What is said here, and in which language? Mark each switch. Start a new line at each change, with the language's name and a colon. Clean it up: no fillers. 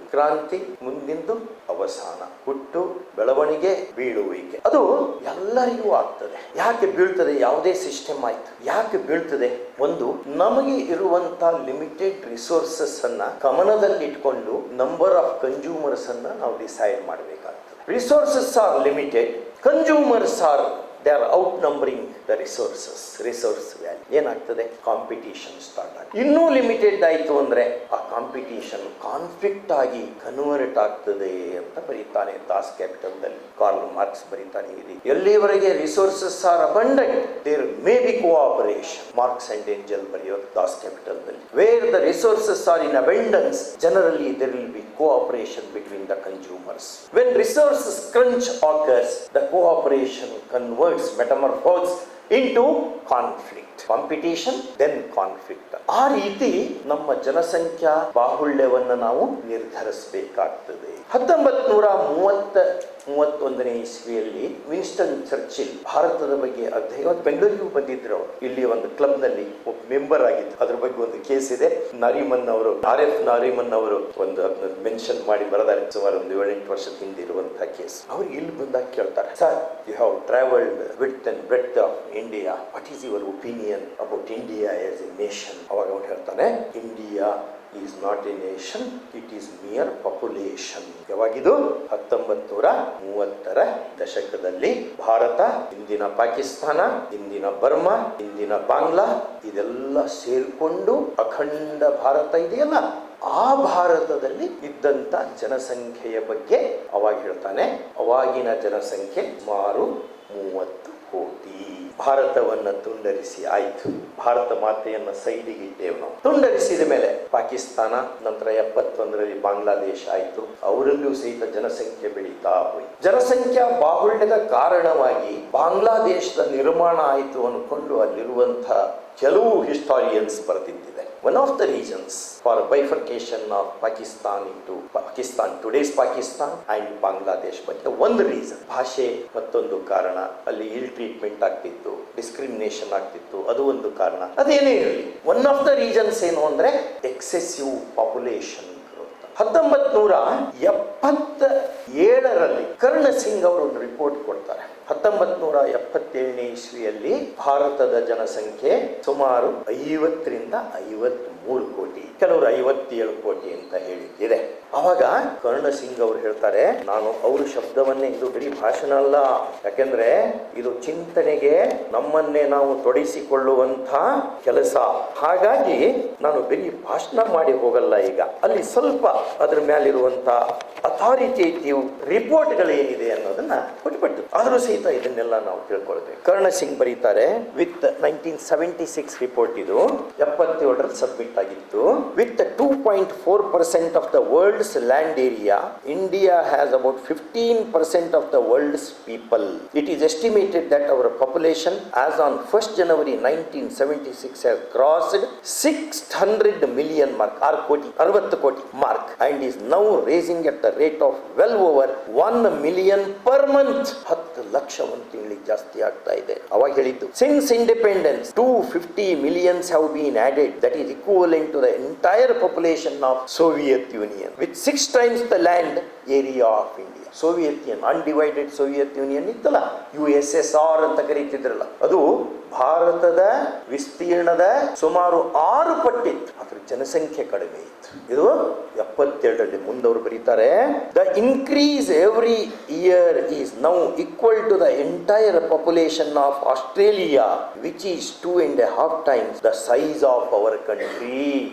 Kannada: ಕ್ರಾಂತಿ ಮುಂದಿಂದು ಅವಸಾನ, ಹುಟ್ಟು, ಬೆಳವಣಿಗೆ, ಬೀಳುವಿಕೆ. ಅದು ಎಲ್ಲರಿಗೂ ಆಗ್ತದೆ. ಯಾಕೆ ಬೀಳ್ತದೆ? ಯಾವುದೇ ಸಿಸ್ಟಮ್ ಆಯ್ತು, ಯಾಕೆ ಬೀಳ್ತದೆ? ಒಂದು, ನಮಗೆ ಇರುವಂತ ಲಿಮಿಟೆಡ್ ರಿಸೋರ್ಸಸ್ ಅನ್ನ ಗಮನದಲ್ಲಿಟ್ಕೊಂಡು ನಂಬರ್ ಆಫ್ ಕನ್ಸ್ಯೂಮರ್ಸ್ ಅನ್ನ ನಾವು ಡಿಸೈಡ್ ಮಾಡಬೇಕಾಗ್ತದೆ.
English: Resources are limited, consumers are they are outnumbering the resource value.
Kannada: ಏನಾಗ್ತದೆ? ಕಾಂಪಿಟೇಷನ್ ಸ್ಟಾರ್ಟ್ ಆಗಿ ಇನ್ನೂ ಲಿಮಿಟೆಡ್ ಆಯಿತು ಅಂದ್ರೆ ಆ ಕಾಂಪಿಟೇಷನ್ ಕಾನ್ಫ್ಲಿಕ್ಟ್ ಆಗಿ ಕನ್ವರ್ಟ್ ಆಗ್ತದೆ ಅಂತ ಬರೀತಾನೆ ದಾಸ್ ಕ್ಯಾಪಿಟಲ್ದಲ್ಲಿ.
English: Karl Marx
Kannada: ಬರೀತಾನೆ ಇದೆ. ಎಲ್ಲಿವರೆಗೆ
English: Resources are abundant there may be cooperation.
Kannada: Marks and angel ಬರೆಯೋದು Das ಕ್ಯಾಪಿಟಲ್ದಲ್ಲಿ.
English: Where the resources are in abundance generally there will be cooperation between the consumers. When resources crunch occurs the cooperation metamorphose into conflict. Competition then conflict.
Kannada: ಆ ರೀತಿ ನಮ್ಮ ಜನಸಂಖ್ಯಾ ಬಾಹುಳ್ಯವನ್ನು ನಾವು ನಿರ್ಧರಿಸಬೇಕಾಗ್ತದೆ. 1931ನೇ ಇಸ್ವಿಯಲ್ಲಿ Winston Churchill ಭಾರತದ ಬಗ್ಗೆ ಅಧ್ಯಯನ ಬೆಂಗಳೂರಿಗೂ ಬಂದಿದ್ರು. ಅವರು ಇಲ್ಲಿ ಒಂದು ಕ್ಲಬ್ ನಲ್ಲಿ ಒಬ್ಬ ಮೆಂಬರ್ ಆಗಿದ್ರು. ಅದ್ರ ಬಗ್ಗೆ ಒಂದು ಕೇಸ್ ಇದೆ. ನಾರಿಮನ್ ಅವರು, RF ನಾರಿಮನ್ ಅವರು ಒಂದು ಮೆನ್ಷನ್ ಮಾಡಿ ಬರೆದಾರೆ. ಸುಮಾರು ಒಂದು 7-8 ವರ್ಷದ ಹಿಂದೆ ಇರುವಂತಹ ಕೇಸ್. ಅವ್ರಿಗೆ ಇಲ್ಲಿ ಬಂದಾಗ ಕೇಳ್ತಾರೆ, sir,
English: You have travelled width and breadth of India, what is your opinion about India as a nation?
Kannada: ಅವಾಗ ಅವ್ರು ಹೇಳ್ತಾನೆ,
English: India is not a nation, it is mere population.
Kannada: ಯಾವಾಗಿದು? 1930ರ ದಶಕದಲ್ಲಿ ಭಾರತ, ಇಂದಿನ ಪಾಕಿಸ್ತಾನ, ಇಂದಿನ ಬರ್ಮಾ, ಇಂದಿನ ಬಾಂಗ್ಲಾ ಇದೆಲ್ಲ ಸೇರ್ಕೊಂಡು ಅಖಂಡ ಭಾರತ ಇದೆಯಲ್ಲ, ಆ ಭಾರತದಲ್ಲಿ ಇದ್ದಂತ ಜನಸಂಖ್ಯೆಯ ಬಗ್ಗೆ ಅವಾಗ ಹೇಳ್ತಾನೆ. ಅವಾಗಿನ ಜನಸಂಖ್ಯೆ ಸುಮಾರು 30 ಕೋಟಿ. ಭಾರತವನ್ನ ತುಂಡರಿಸಿ ಆಯ್ತು. ಭಾರತ ಮಾತೆಯನ್ನ ಸೈಡಿಗೆ ಇಟ್ಟೇವು ನಾವು. ತುಂಡರಿಸಿದ ಮೇಲೆ ಪಾಕಿಸ್ತಾನ, ನಂತರ 71ರಲ್ಲಿ ಬಾಂಗ್ಲಾದೇಶ ಆಯ್ತು. ಅವರಲ್ಲೂ ಸಹಿತ ಜನಸಂಖ್ಯೆ ಬೆಳೀತಾ ಹೋಯ್ತು. ಜನಸಂಖ್ಯಾ ಬಾಹುಳ್ಯದ ಕಾರಣವಾಗಿ ಬಾಂಗ್ಲಾದೇಶದ ನಿರ್ಮಾಣ ಆಯಿತು ಅನ್ಕೊಂಡು ಅಲ್ಲಿರುವಂತಹ ಕೆಲವು historians ಬರೆದಿದ್ದಿದೆ.
English: One of the reasons for bifurcation of Pakistan into Pakistan, today's Pakistan and Bangladesh, but
Kannada: ಒಂದು ರೀಸನ್ ಭಾಷೆ, ಮತ್ತೊಂದು ಕಾರಣ ಅಲ್ಲಿ ಇಲ್ ಟ್ರೀಟ್ಮೆಂಟ್ ಆಗ್ತಿತ್ತು, ಡಿಸ್ಕ್ರಿಮಿನೇಷನ್ ಆಗ್ತಿತ್ತು, ಅದು ಒಂದು ಕಾರಣ. ಅದೇನೇ ಇರಲಿ,
English: one of the reasons
Kannada: ಏನು ಅಂದ್ರೆ
English: Excessive population.
Kannada: 1977ರಲ್ಲಿ ಕರ್ಣ ಸಿಂಗ್ ಅವರು ಒಂದು ರಿಪೋರ್ಟ್ ಕೊಡ್ತಾರೆ. 1977ನೇ ಇಸ್ವಿಯಲ್ಲಿ ಭಾರತದ ಜನಸಂಖ್ಯೆ ಸುಮಾರು 50 ರಿಂದ 53 ಕೋಟಿ, ಕೆಲವರು 57 ಕೋಟಿ ಅಂತ ಹೇಳಿದ್ದಿದೆ. ಅವಾಗ ಕರ್ಣ ಸಿಂಗ್ ಅವರು ಹೇಳ್ತಾರೆ, ನಾನು ಅವ್ರ ಶಬ್ದವನ್ನೇ, ಇದು ಬರೀ ಭಾಷಣ ಅಲ್ಲ, ಯಾಕೆಂದ್ರೆ ಇದು ಚಿಂತನೆಗೆ ನಮ್ಮನ್ನೇ ನಾವು ತೊಡಗಿಸಿಕೊಳ್ಳುವಂತ ಕೆಲಸ. ಹಾಗಾಗಿ ನಾನು ಬರೀ ಭಾಷಣ ಮಾಡಿ ಹೋಗಲ್ಲ. ಈಗ ಅಲ್ಲಿ ಸ್ವಲ್ಪ ಅದ್ರ ಮೇಲಿರುವಂತ ಅಥಾರಿಟೇಟಿವ್ ರಿಪೋರ್ಟ್ಗಳೇನಿದೆ ಅನ್ನೋದನ್ನ ಕೊಟ್ಬಿಟ್ಟು ಆದ್ರೂ ಸಹಿತ ಇದನ್ನೆಲ್ಲ ನಾವು ತಿಳ್ಕೊಳ್ತೇವೆ. ಕರ್ಣ ಸಿಂಗ್ ಬರೀತಾರೆ, ವಿತ್ 1976 ರಿಪೋರ್ಟ್, ಇದು 77ರಲ್ಲಿ ಸಬ್ಮಿಟ್ ಆಗಿತ್ತು.
English: With 2.4% of the world's land area, India has about 15% of the world's people. It is estimated that our population as on 1st January 1976 has crossed 600 million mark,
Kannada: 60 ಕೋಟಿ mark,
English: and is now raising at the rate of well over 1 million per month.
Kannada: 10 lakh ಒಂದು ತಿಂಗಳಿಗೆ ಜಾಸ್ತಿ ಆಗ್ತಾ ಇದೆ. ಅವಾಗ ಹೇಳಿದ್ದು,
English: since independence 250 millions have been added, that is equivalent to the entire population of Soviet Union, with 6 times the land area of India.
Kannada: Soviet union, undivided Soviet union ಇತ್ತಲ್ಲ, USSR ಅಂತ ಕರೀತಿದ್ರಲ್ಲ, ಅದು ಭಾರತದ ವಿಸ್ತೀರ್ಣದ ಸುಮಾರು 6 ಪಟ್ಟಿತ್ತು. ಅದ್ರ ಜನಸಂಖ್ಯೆ ಕಡಿಮೆ ಇತ್ತು. ಇದು 77ರಲ್ಲಿ ಮುಂದವರು ಬರೀತಾರೆ,
English: The increase every year is now equal to the entire population of Australia, which is 2.5 times the size of our country.